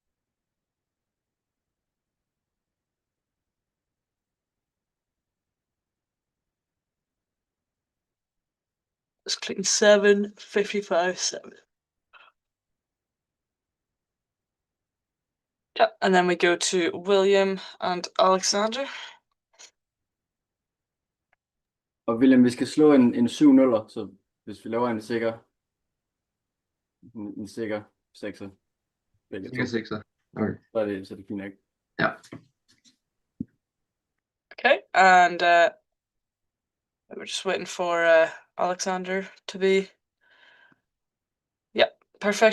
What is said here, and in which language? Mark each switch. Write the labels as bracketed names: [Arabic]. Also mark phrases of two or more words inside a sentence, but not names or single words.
[English] Just clicking 7, 55, 7. Yep, and then we go to William and Alexander. [Danish] Og William, vi skal slå en 7-0'er, så hvis vi laver en sikker sekser, begge to, Sikker sekser. Okay. så er det fint nok. Ja. [English] Okay, and we're just waiting for Alexander to be. Yep, perfect.